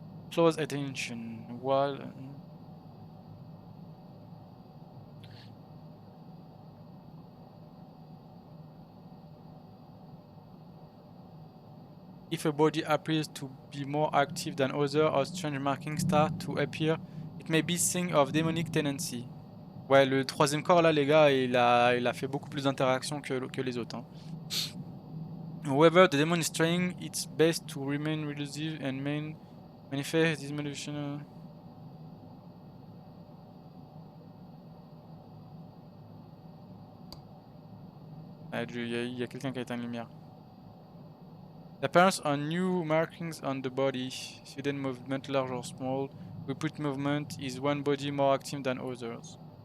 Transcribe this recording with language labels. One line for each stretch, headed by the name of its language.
English: Close attention. While if a body appears to be more active than other or strange markings start to appear, it may be sign of demonic tendency.
French: Ouais, le 3e corps là, les gars, il a fait beaucoup plus d'interactions que les autres. Hein.
English: However, the demon is trying its best to remain elusive and manifest this motivation.
French: Ah, il y a quelqu'un qui a éteint la lumière.
English: The appearance on new markings on the body, sudden movement large or small, repeat movement is one body more active than others.